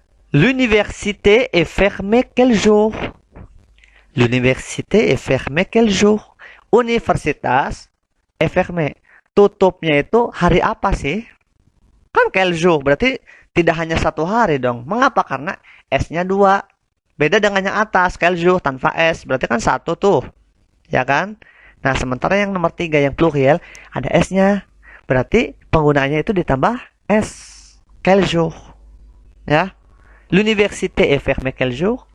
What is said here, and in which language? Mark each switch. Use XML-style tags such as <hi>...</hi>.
<fr>L'université est fermée quel jour? L'université est fermée quel jour? Universitas est fermée.</fr> <id>Tutupnya itu hari apa sih? Kan quel jour, berarti tidak hanya satu hari dong. Mengapa? Karena S-nya 2. Beda dengan yang atas, quel jour tanpa S. Berarti kan 1 tuh. Ya kan? Nah, sementara yang nomor 3, yang pluriel, ada S-nya. Berarti penggunaannya itu ditambah S.</id> <fr>Quel jour. Ya. L'université est fermée quel jour?</fr>